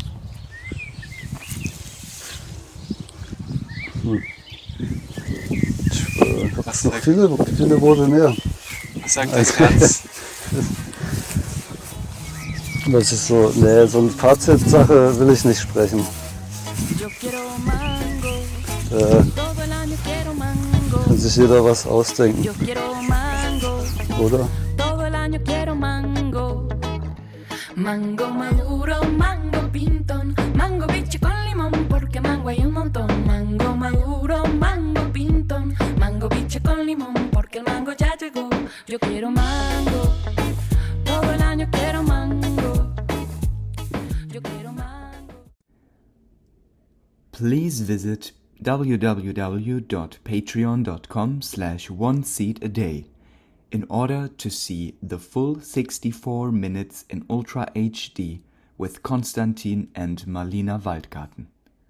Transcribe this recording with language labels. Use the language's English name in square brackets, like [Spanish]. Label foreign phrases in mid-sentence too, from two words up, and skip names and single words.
[German] Ich habe Was noch sagt- viele Worte mehr. Was sagt das Herz? Das ist so, nee, so eine Fazitsache will ich nicht sprechen. [Spanish] Yo quiero mango, [German] Da [Spanish] todo el año quiero mango. [German] kann sich jeder was ausdenken, [Spanish] Yo quiero mango, [German] oder? [Spanish] todo el año quiero mango. Mango maduro, mango pintón, mango biche con limón, porque mango hay un montón. Mango maduro, mango pintón, mango biche con limón, porque el mango ya llegó. Yo quiero mango, todo el año quiero mango. Yo quiero mango. [English] Please visit www.patreon.com/oneseed-a-day in order to see the full 64 minutes in Ultra HD with Konstantin and Marlina Waldgarten.